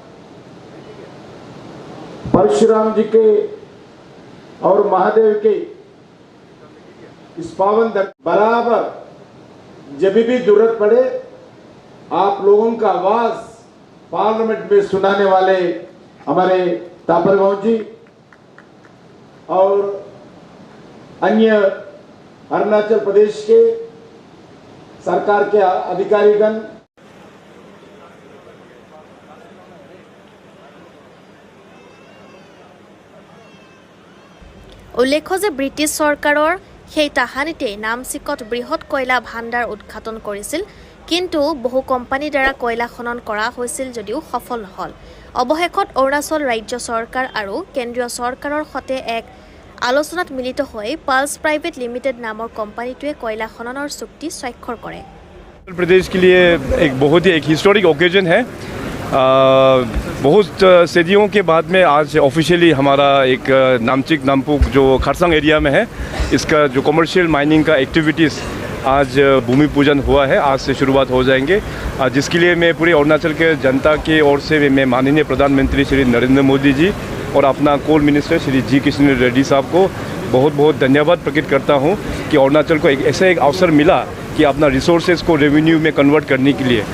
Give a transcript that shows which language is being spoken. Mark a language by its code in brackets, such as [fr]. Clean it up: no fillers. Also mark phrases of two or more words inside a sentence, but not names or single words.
[hi] परशुराम जी के और महादेव के इस पावन बराबर जब भी जरूरत पड़े आप लोगों का आवाज पार्लियामेंट में सुनाने वाले हमारे तापर गांव जी और अन्य अरुणाचल प्रदेश के सरकार के अधिकारीगण, [as] উল্লেখ্য যে ব্ৰিটিছ চৰকাৰৰ সেই তাহানিতে নামচিকত বৃহৎ কয়লা ভাণ্ডাৰ উদ্ঘাটন কৰিছিল, কিন্তু বহু কোম্পানীৰ দ্বাৰা কয়লা খনন কৰা হৈছিল যদিও সফল নহল। অৱশেষত অৰুণাচল ৰাজ্য চৰকাৰ আৰু কেন্দ্ৰীয় চৰকাৰৰ সৈতে এক আলোচনাত মিলিত হৈ পালছ প্ৰাইভেট লিমিটেড নামৰ কোম্পানীটোৱে কয়লা খননৰ চুক্তি স্বাক্ষৰ কৰে। [hi] उत्तर प्रदेश के लिए एक [en] historic occasion [hi] है। बहुत सदियों के बाद में आज ऑफिशियली हमारा एक नामचिक नामपुक जो खरसांग एरिया में है, इसका जो [en] commercial mining [hi] का एक्टिविटीज़ आज भूमि पूजन हुआ है, आज से शुरुआत हो जाएंगे, जिसके लिए मैं पूरे अरुणाचल के जनता की ओर से मैं माननीय प्रधानमंत्री श्री नरेंद्र मोदी जी और अपना [en] coal minister [hi] श्री जी किशन रेड्डी साहब को बहुत बहुत धन्यवाद प्रकट करता हूँ कि अरुणाचल को ऐसा एक अवसर मिला कि अपना रिसोर्सेज को रेवेन्यू में कन्वर्ट करने के लिए।